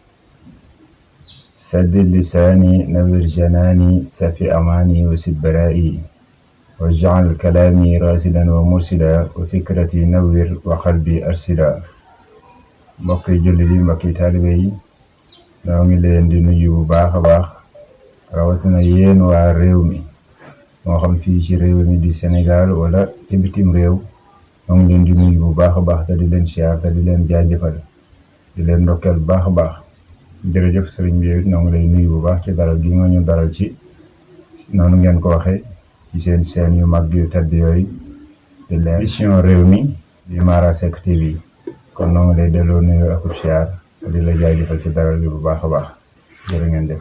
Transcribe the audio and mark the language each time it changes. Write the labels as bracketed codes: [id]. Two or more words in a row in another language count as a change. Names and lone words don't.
[ar] سدد لساني نوّر جناني سفي أماني وسد برائي واجعل كلامي راسدا ومرسدا وفكرتي نوّر وقلبي أرسدا [wo] mbokki jullit yi mbokki taalibe yi ñoo ngi leen di nuyu bu baax a baax rawatina yéen waa réew mi moo xam fii ci réew mi di Sénégal wala ci bitim réew ñoo ngi leen di nuyu bu baax a baax te di leen siyaar te di leen jaajëfal di leen ndokkeel bu baax a baax jërëjëf sëriñ bi ñoo ngi lay nuyu bu baax ci dalal gi nga ñu dalal ci noonu ngeen ko waxee ci seen yu mag yu tedd yooyu di leen Vision Rewmi di Mara Seck TV kon noo ngi lay delloo nuyu ak siyaar di la jaajëfal ci dalal bi bu baax a baax jërë ngeen def.